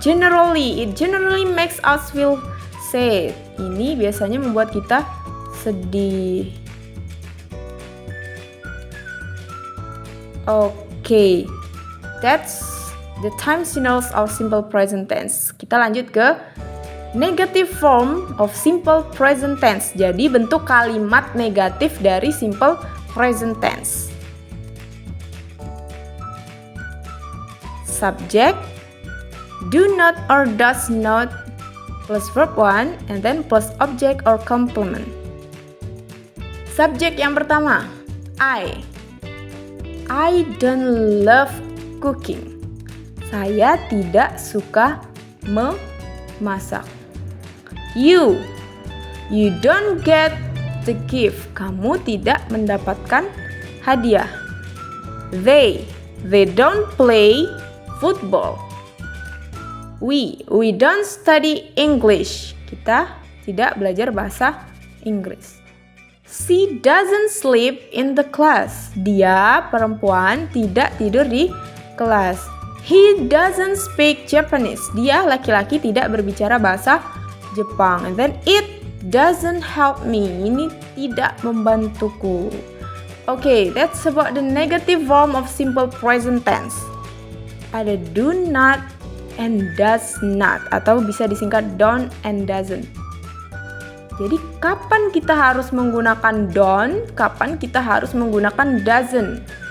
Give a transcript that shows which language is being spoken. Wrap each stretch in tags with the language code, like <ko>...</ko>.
<en>It generally makes us feel sad.</en> <id>Ini biasanya membuat kita sedih.</id> <en>Okay, that's the time signals of simple present tense.</en> <id>Kita lanjut ke negative form of simple present tense. Jadi bentuk kalimat negatif dari simple present tense.</id> <en>Subject, do not or does not, plus verb 1, and then plus object or complement.</en> <id>Subjek yang pertama,</id> <en>I don't love cooking.</en> <id>Saya tidak suka memasak.</id> <en>You don't get the gift.</en> <id>Kamu tidak mendapatkan hadiah.</id> <en>They don't play football. We don't study English.</en> <id>Kita tidak belajar bahasa Inggris.</id> <en>She doesn't sleep in the class.</en> <id>Dia, perempuan, tidak tidur di kelas.</id> <en>He doesn't speak Japanese.</en> <id>Dia, laki-laki, tidak berbicara bahasa Jepang.</id> <en>And then it doesn't help me.</en> <id>Ini tidak membantuku.</id> <en>Okay, that's about the negative form of simple present tense.</en> <id>Ada do not and does not, atau bisa disingkat don't and doesn't. Jadi kapan kita harus menggunakan don't, kapan kita harus menggunakan doesn't?</id>